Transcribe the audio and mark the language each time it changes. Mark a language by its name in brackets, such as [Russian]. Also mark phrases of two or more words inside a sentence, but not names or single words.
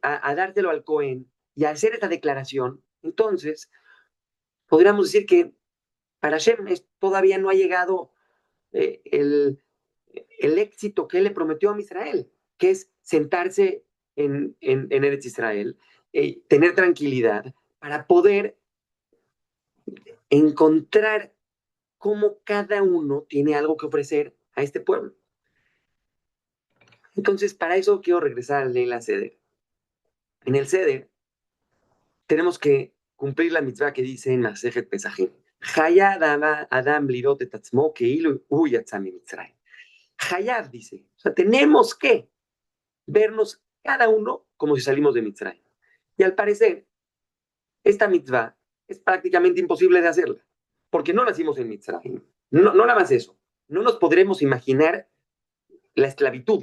[Spanish] a dárselo al Cohen y a hacer esta declaración, entonces podríamos decir que para Hashem todavía no ha llegado eh, el, el éxito que él le prometió a Israel, que es sentarse en Eretz Israel, tener tranquilidad para poder encontrar cómo cada uno tiene algo que ofrecer a este pueblo. Entonces, para eso quiero regresar al [Hebrew] ליל סדר. [Spanish] En el Seder tenemos que cumplir la mitzvah que dice en Masejet Pesachim. [Hebrew] חייב אדם לראות את עצמו כאילו הוא יצא ממצרים. [Spanish] Hayad dice, o sea, tenemos que vernos cada uno como si salimos de Mitzrayim. Y al parecer, esta mitzvah es prácticamente imposible de hacerla, porque no nacimos en Mitzrayim. No, no nada más eso. No nos podremos imaginar la esclavitud.